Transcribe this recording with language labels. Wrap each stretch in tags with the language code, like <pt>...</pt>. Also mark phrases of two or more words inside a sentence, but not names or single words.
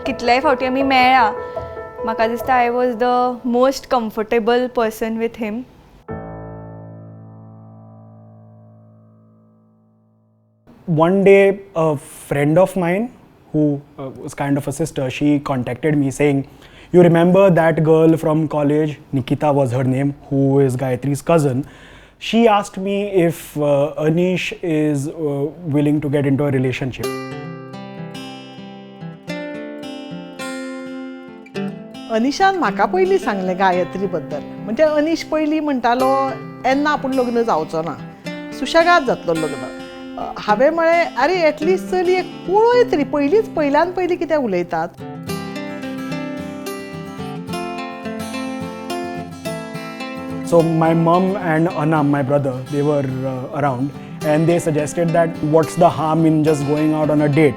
<kok>कितलेय फावटी आमी मेळ्ळा, म्हाका दिसता</kok> <en>I was the most comfortable person with him. One day, a friend of mine, who was kind of a sister, she contacted me saying, "You remember that girl from college, Nikita was her name, who is Gayatri's cousin? She asked me if Anish is willing to get into a relationship."</en> <kok>अनिशान म्हाका पयलीं सांगलें गायत्री बद्दल. म्हणजे अनिश पयलीं म्हणटालो येन्ना आपूण लग्न जावचो ना, सुशेगाद जातलो लग्न. हांवें म्हळें आरे एटलिस्ट चली एक पळय तरी, पयल्यान पयलीं कितें उलयतात.</kok> <en>So my mom and Anam, my brother, they were around, and they suggested that what's the harm in just going out on a date?</en>